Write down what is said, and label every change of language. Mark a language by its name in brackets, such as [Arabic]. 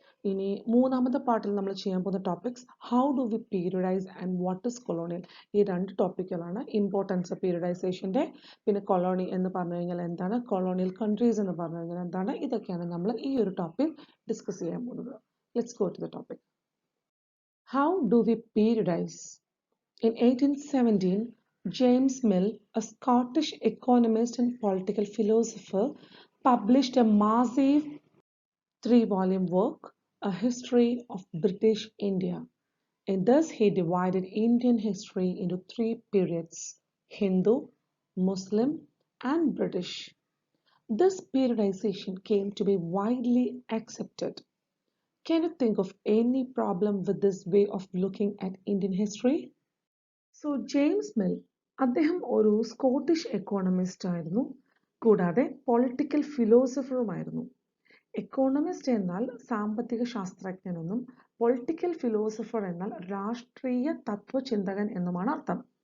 [Malayalam] ഇനി മൂന്നാമത്തെ പാർട്ടിൽ നമ്മൾ ചെയ്യാൻ പോകുന്ന [English] Topics how do we periodise and what is colonial. [Malayalam] ഈ 2 ടോപ്പിക്കുകളാണ്. ഇമ്പോർട്ടൻസ് പീരിയഡൈസേഷൻ്റെ, പിന്നെ കൊളോണി എന്ന് പറഞ്ഞു കഴിഞ്ഞാൽ എന്താണ്, കൊളോണിയൽ കൺട്രീസ് എന്ന് പറഞ്ഞു കഴിഞ്ഞാൽ എന്താണ്, ഇതൊക്കെയാണ് നമ്മൾ ഈ ഒരു ടോപ്പിക് ഡിസ്കസ് ചെയ്യാൻ പോകുന്നത്. [English] Let's go to the topic. How do we periodize? In 1817, James Mill, a Scottish economist and political philosopher, published a massive 3-volume work, A History of British India. And thus he divided Indian history into 3 periods: Hindu, Muslim, and British. This periodization came to be widely accepted. Can you think of any problem with this way of looking at Indian history? [Malayalam] So James Mill, അദ്ദേഹം ഒരു Scottish economist ആയിരുന്നു, കൂടാതെ political ഫിലോസഫറുമായിരുന്നു. Economist എന്നാൽ സാമ്പത്തിക ശാസ്ത്രജ്ഞനെന്നും political philosopher എന്നാൽ രാഷ്ട്രീയ തത്വചിന്തകൻ എന്നുമാണ് അർത്ഥം.